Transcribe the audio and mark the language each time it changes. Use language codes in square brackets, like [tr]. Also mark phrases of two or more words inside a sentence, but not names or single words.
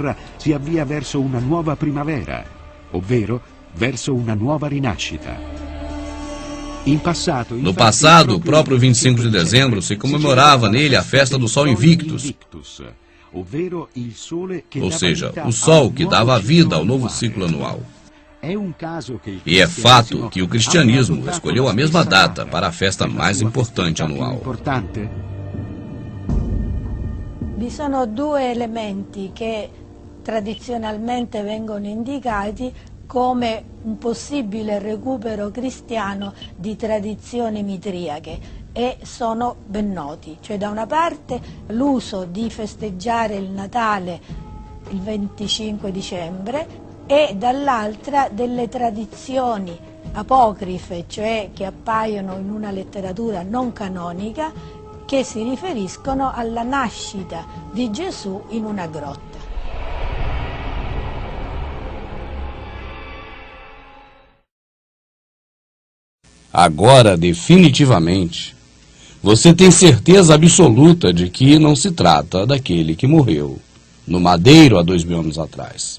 [pt] No passado, o próprio 25 de dezembro se comemorava nele a festa do Sol Invictus, ou seja, o Sol que dava vida ao novo ciclo anual. E é fato che o cristianismo escolheu a mesma data para a festa mais importante anual. [it] Vi sono due elementi che tradizionalmente vengono indicati come un possibile recupero cristiano di tradizioni mitriache e sono ben noti. Cioè, da una parte l'uso di festeggiare il Natale il 25 dicembre e dall'altra delle tradizioni apocrife, cioè che appaiono in una letteratura non canonica, che si riferiscono alla nascita di Gesù in una grotta. [pt] Agora, definitivamente, você tem certeza absoluta de que não se trata daquele que morreu no madeiro há 2000 anos atrás.